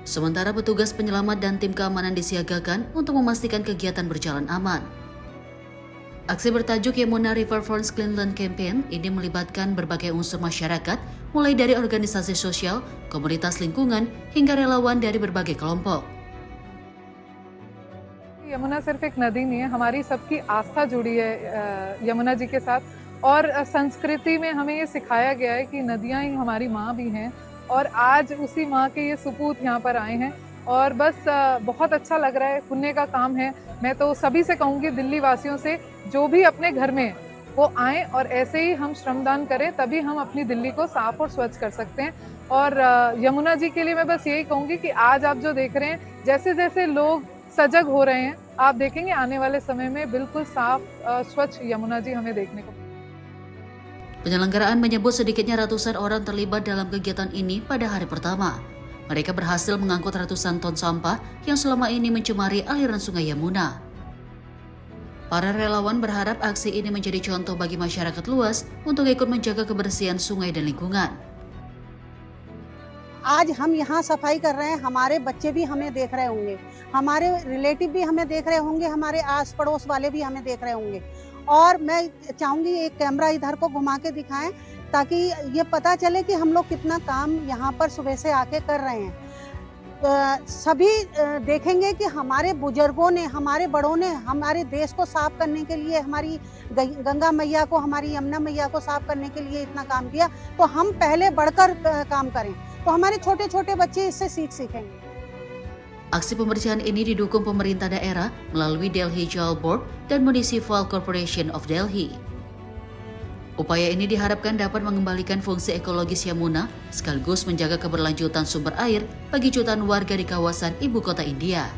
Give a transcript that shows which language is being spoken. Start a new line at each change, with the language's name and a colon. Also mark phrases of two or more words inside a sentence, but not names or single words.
Indonesian: Sementara petugas penyelamat dan tim keamanan disiagakan untuk memastikan kegiatan berjalan aman. Aksi bertajuk Yamuna Riverfront Cleanland Campaign ini melibatkan berbagai unsur masyarakat, mulai dari organisasi sosial, komunitas lingkungan, hingga relawan dari berbagai kelompok.
Hindi: यमुना सिर्फ एक नदी नहीं है, हमारी सबकी आस्था जुड़ी है यमुना जी के साथ और संस्कृति में हमें ये सिखाया गया है कि नदियाँ ही हमारी माँ भी हैं और आज उसी माँ के ये सुपूत यहाँ पर आए हैं और बस बहुत अच्छा लग रहा है, पुण्य का काम है। मैं तो सभी से कहूँगी, दिल्ली वासियों से, जो भी अपने घर में वो आएँ और ऐसे ही हम श्रमदान करें, तभी हम अपनी दिल्ली को साफ और स्वच्छ कर सकते हैं। और यमुना जी के लिए मैं बस यही कहूँगी कि आज आप जो देख रहे हैं, जैसे जैसे लोग सजग हो रहे हैं, आप देखेंगे आने वाले समय में बिल्कुल साफ स्वच्छ यमुना जी हमें देखने को।
Indonesian: Penyelenggaraan menyebut sedikitnya ratusan orang terlibat dalam kegiatan ini pada hari pertama. Mereka berhasil mengangkut ratusan ton sampah yang selama ini mencemari aliran sungai Yamuna. Para relawan berharap aksi ini menjadi contoh bagi masyarakat luas untuk ikut menjaga kebersihan sungai dan lingkungan.
Hindi: आज हम यहाँ सफाई कर रहे हैं, हमारे बच्चे भी हमें देख रहे होंगे, हमारे रिलेटिव भी हमें देख रहे होंगे, हमारे आस पड़ोस वाले भी हमें देख रहे होंगे। और मैं चाहूँगी एक कैमरा इधर को घुमा के दिखाएं ताकि ये पता चले कि हम लोग कितना काम यहाँ पर सुबह से आके कर रहे हैं। सभी देखेंगे कि हमारे बुजुर्गों ने, हमारे बड़ों ने हमारे देश को साफ करने के लिए, हमारी गंगा मैया को, हमारी यमुना मैया को साफ करने के लिए इतना काम किया, तो हम पहले बढ़कर काम करें, तो हमारे छोटे छोटे बच्चे इससे सीखेंगे।
Indonesian: Aksi pembersihan ini didukung pemerintah daerah melalui Delhi Jal Board dan Municipal Corporation of Delhi. Upaya ini diharapkan dapat mengembalikan fungsi ekologis Yamuna sekaligus menjaga keberlanjutan sumber air bagi jutaan warga di kawasan ibu kota India.